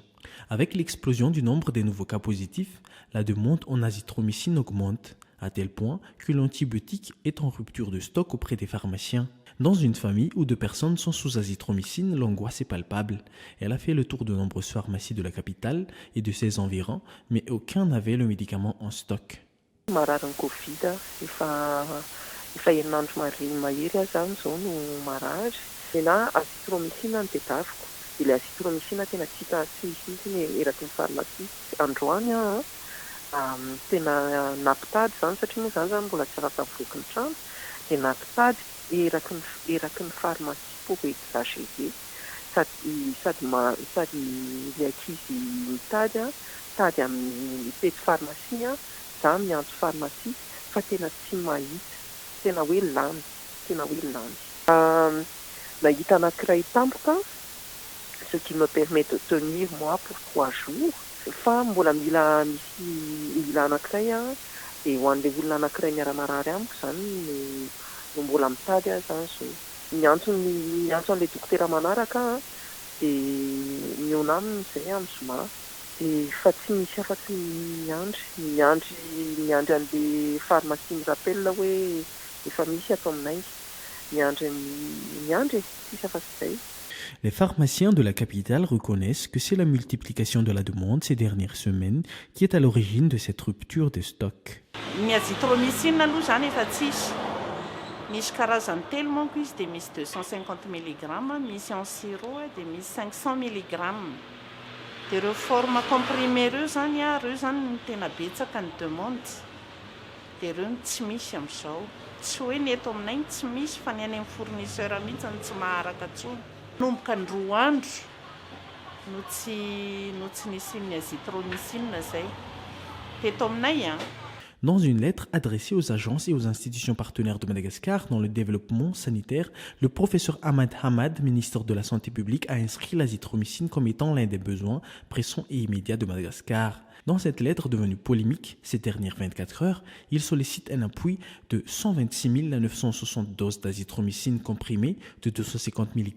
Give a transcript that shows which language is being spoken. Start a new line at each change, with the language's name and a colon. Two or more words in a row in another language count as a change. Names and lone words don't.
French: Avec l'explosion du nombre des nouveaux cas positifs, la demande en azithromycine augmente, à tel point que l'antibiotique est en rupture de stock auprès des pharmaciens. Dans une famille où 2 personnes sont sous azithromycine, l'angoisse est palpable. Elle a fait le tour de nombreuses pharmacies de la capitale et de ses environs, mais aucun n'avait le médicament en stock.
Malagasy: Marary Covid efa herinandro mahery zany zao no marary. Tena azithromycine no tedaviko. Ilay azithromycine tena tsy hita mihitsy eraky ny pharmacie. Androany tena napitady zany satria moa zany mbola tsy afaka mivoaka ny trano. Dia napitady eraky ny pharmacie
French: pour exagérer.
Malagasy: Sady ilay ankizy mitady tady amin'ny pety pharmacie za miantso pharmacie fa tena tsy mahita, tena hoe lany. Nahita anankiray tampoka,
French: ce qui me permet de tenir moi pour 3 jours.
Malagasy: Fa mbola mila anankiray dia ho an'ilay olona anankiray miara-marary amiko zany no mbola mitady zany zao. Miantso an'ilay dokotera manaraka dia miona aminy izay amin'ny zoma. Fa tsy misy afa-tsy miandry an'ilay pharmacie mirapelina hoe efa misy ato aminay. Miandry, sisy afa-tsy izay.
French: Les pharmaciens de la capitale reconnaissent que c'est la multiplication de la demande ces dernières semaines qui est à l'origine de cette rupture de stock.
Malagasy: Ny azithromycine aloha zany efa tsisy. Misy karazany telo manko izy dia misy 250 mg, misy
French: en sirop
Malagasy: dia misy 500 mg. Dia ireo
French: forme comprimé
Malagasy: ireo zany no tena betsaka ny demande. Dia ireo tsy misy amin'izao. Tsy hoe ny eto aminay tsy misy fa ny any amin'ny fournisseur mihitsy tsy maharaka intsony. Nomboka ny 2 andro no tsy nisy ny azithromycine zay. Teto aminay
French: Dans une lettre adressée aux agences et aux institutions partenaires de Madagascar dans le développement sanitaire, le professeur Ahmad Hamad, ministre de la Santé publique, a inscrit l'azithromycine comme étant l'un des besoins pressants et immédiats de Madagascar. Dans cette lettre devenue polémique ces dernières 24 heures, il sollicite un appui de 126 960 doses d'azithromycine comprimée de 250 mg.